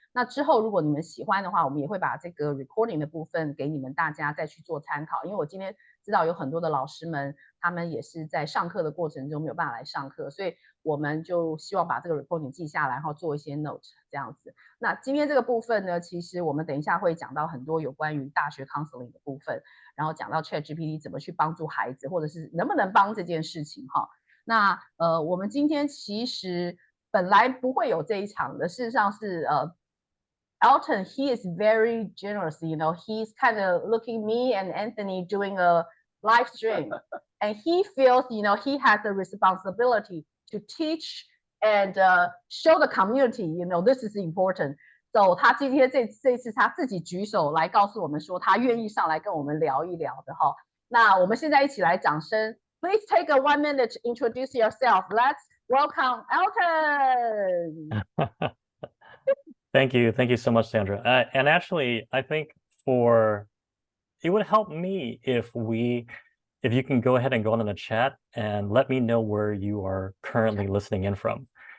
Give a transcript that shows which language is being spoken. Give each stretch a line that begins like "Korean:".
Chinese: 那之后如果你们喜欢的话，我们也会把这个 recording 的部分给你们大家再去做参考。因为我今天知道有很多的老师们，他们也是在上课的过程中没有办法来上课，所以我们就希望把这个 recording 记下来，然后做一些 note 这样子。那今天这个部分呢，其实我们等一下会讲到很多有关于大学 counseling 的部分，然后讲到 ChatGPT 怎么去帮助孩子，或者是能不能帮这件事情哈。那我们今天其实本来不会有这一场的，事实上是
English: Elton, he is very generous, you know, he's kind of looking me and Anthony doing a live stream and he feels, you know, he has the responsibility to teach and show the community, you know, this is important.
Chinese: So 他今天这次他自己举手来告诉我们说他愿意上来跟我们聊一聊的哈。那我们现在一起来掌声。
English: Please take a 1 minute to introduce yourself. Let's welcome Elton. Thank you so much, Sandra. And actually, I think it would help me if you can go ahead and go on in the chat and let me know where you are currently listening in from.